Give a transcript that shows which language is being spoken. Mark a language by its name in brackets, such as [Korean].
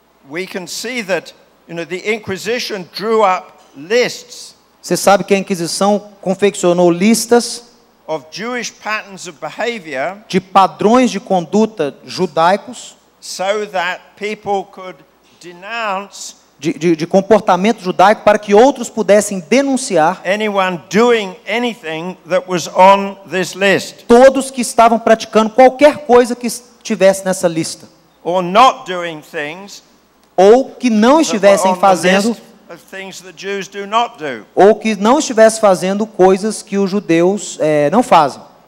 [English] We can see that, the Inquisition drew up lists [Portuguese] Você sabe que a Inquisição confeccionou listas [English] of Jewish patterns of behavior [Portuguese] de padrões de conduta judaicos, [English] so that people could denounce [Portuguese] de comportamento judaico, para que outros pudessem denunciar [English] anyone doing anything that was on this list, [Portuguese] todos que estavam praticando qualquer coisa que estivesse nessa lista, [English] or not doing things [Portuguese] ou que não [English] that were [Portuguese] estivessem [English] on the [Portuguese] fazendo, [English] list of things that Jews do not do. [Portuguese] ou que não estivesse fazendo coisas que os judeus não fazem.